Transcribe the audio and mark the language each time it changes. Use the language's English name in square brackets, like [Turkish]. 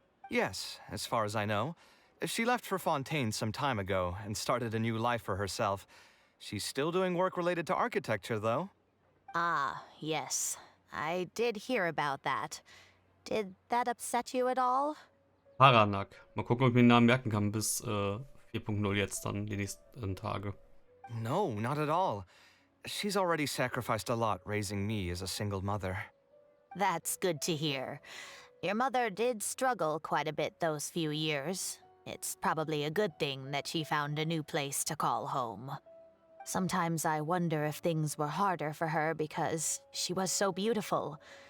[English] Yes, as far as I know. She left for Fontaine some time ago and started a new life for herself. She's still doing work related to architecture, though. Ah, yes. I did hear about that. Did that upset you at all? Paranak. [German] Mal gucken, ob ich mir den Namen merken kann bis 4.0 jetzt dann, die nächsten Tage. [English] No, not at all. She's already sacrificed a lot raising me as a single mother. That's good to hear. Your mother did struggle quite a bit those few years. It's probably a good thing that she found a new place to call home. Sometimes I wonder if things were harder for her because she was so beautiful.